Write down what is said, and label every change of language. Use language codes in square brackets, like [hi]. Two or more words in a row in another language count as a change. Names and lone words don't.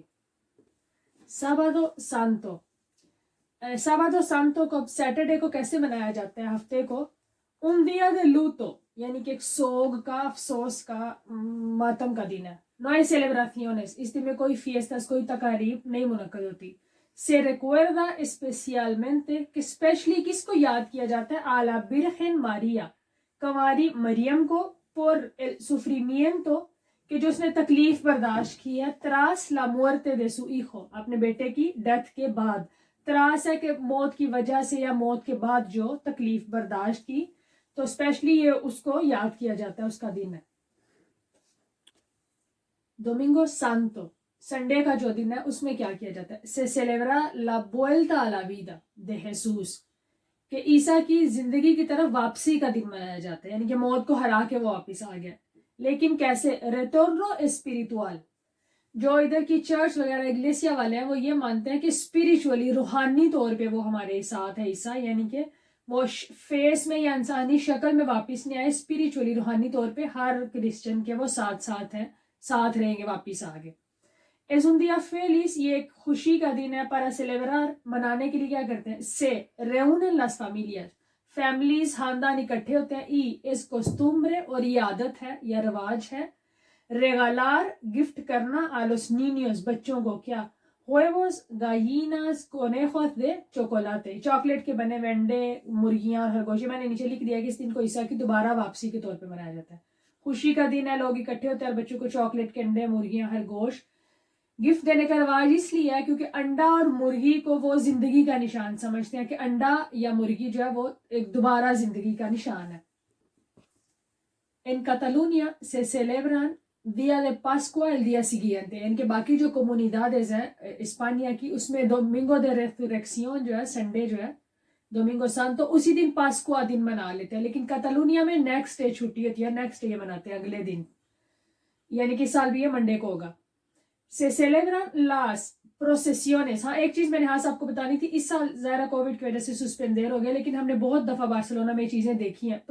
[es] sábado santo، sábado santo [ur] کو سیٹرڈے کو کیسے منایا جاتا ہے ہفتے کو؟ [es] un día de luto، [ur] یعنی کہ ایک سوگ کا، افسوس کا، ماتم کا دن ہے۔ [es] no hay celebraciones، [ur] اس دن میں کوئی فیسٹاس، کوئی تقاریب نہیں منعقد ہوتی۔ [es] se recuerda especialmente، [ur] کہ اسپیشلی کس کو یاد کیا جاتا ہے؟ [es] a la Virgen María، [ur] کنواری مریم کو، [es] por el sufrimiento، [ur] کہ جو اس نے تکلیف برداشت کی ہے، [es] tras la muerte de su hijo، [ur] اپنے بیٹے کی ڈیتھ کے بعد، تراس ہے کہ موت کی وجہ سے یا موت کے بعد جو تکلیف برداشت کی، تو اسپیشلی یہ اس کو یاد کیا جاتا ہے، اس کا دن ہے۔ [es] domingo santo, [ur] سنڈے کا جو دن ہے اس میں کیا کیا جاتا ہے؟ [es] se celebra la vuelta a la vida de Jesús، [ur] کہ عیسیٰ کی زندگی کی طرف واپسی کا دن منایا جاتا ہے، یعنی کہ موت کو ہرا کے وہ واپس آ گیا، لیکن کیسے؟ [es] retorno espiritual, [ur] جو ادھر کی چرچ وغیرہ اگلیسیا والے ہیں وہ یہ مانتے ہیں کہ اسپریچولی، روحانی طور پہ وہ ہمارے ساتھ ہے عیسیٰ، یعنی کہ وہ فیس میں یا انسانی شکل میں واپس نہیں آئے، اسپریچولی، روحانی طور پہ ہر کرسچن کے وہ ساتھ ساتھ ہیں، ساتھ رہیں گے واپس آگے۔ [es] Es un día feliz، [ur] یہ ایک خوشی کا دن ہے، [es] para celebrar، [ur] منانے کے لیے کیا کرتے ہیں؟ [es] se reúnen las familias، [ur] فیملیز، خاندان اکٹھے ہوتے ہیں، [es] y es costumbre، [ur] اور یہ عادت ہے یا رواج ہے، regalar، گفٹ کرنا، [es] a los niños، [ur] بچوں کو کیا؟ [es] huevos، gallinas، conejos de chocolate، [ur] چاکلیٹ کے بنے ہوئے انڈے، مرغیاں اور خرگوش۔ میں نے نیچے لکھ دیا کہ اس دن کو عیسیٰ کی دوبارہ واپسی کے طور پہ منایا جاتا ہے، خوشی کا دن ہے، لوگ اکٹھے ہوتے ہیں اور بچوں کو چاکلیٹ کے انڈے، مرغیاں، خرگوش گفٹ دینے کا رواج اس لیے ہے کیونکہ انڈا اور مرغی کو وہ زندگی کا نشان سمجھتے ہیں، کہ انڈا یا مرغی جو ہے وہ ایک دوبارہ زندگی کا نشان ہے۔ [es] En Cataluña se celebran día de Pascua el día siguiente، [ur] ان کے باقی جو comunidades ہیں اسپانیا کی، اس میں [es] domingo de resurrección [ur] جو ہے، سنڈے جو ہے، [es] domingo santo, [ur] اسی دن پاسکوا دن منا لیتے ہیں، لیکن کاتالونیا میں [en] next day [ur] چھٹی ہوتی ہے، [en] next day [ur] مناتے ہیں، اگلے دن، یعنی کہ سال بھی یہ منڈے کو ہوگا۔ [es] se celebran las procesiones, [ur] ہاں ایک چیز میں نے ہاں آپ کو بتانی تھی، اس سال ظاہرہ کووڈ کی وجہ سے سسپینڈیر ہو گیا، لیکن ہم نے بہت دفعہ بارسلونا میں چیزیں دیکھی ہیں۔